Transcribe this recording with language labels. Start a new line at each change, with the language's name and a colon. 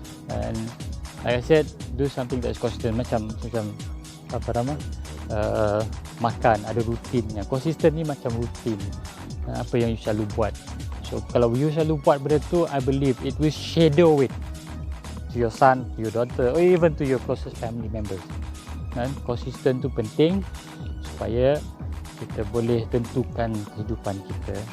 English: And like I said, do something that is consistent.
Malay: Macam apa nama, makan ada rutinnya. Consistent ni macam rutin, apa yang you selalu buat. So kalau you selalu buat benda tu,
English: I believe it will shadow it to your son, to your daughter, or even to your closest family members.
Malay: Dan consistent tu penting supaya kita boleh tentukan kehidupan kita.